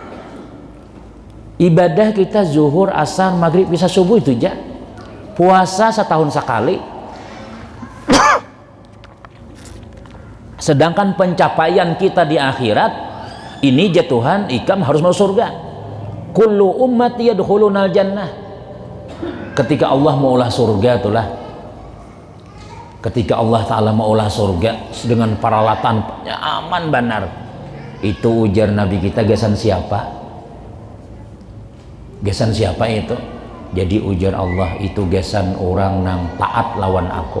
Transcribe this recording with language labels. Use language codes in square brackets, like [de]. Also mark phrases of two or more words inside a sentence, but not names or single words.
[bjn] Ibadah kita zuhur, asar, maghrib, bisa subuh itu aja. Puasa setahun sekali. Sedangkan pencapaian kita di akhirat ini jatuhan ikam harus masuk surga. [ar] كل أمتي يدخلون الجنة. [bjn] Ketika Allah mau ulah surga itulah. Ketika Allah Ta'ala mau ulah surga dengan peralatan aman benar. Itu ujar Nabi kita, gasan siapa? Gasan siapa itu? Jadi ujar Allah, itu gasan orang nang taat lawan aku.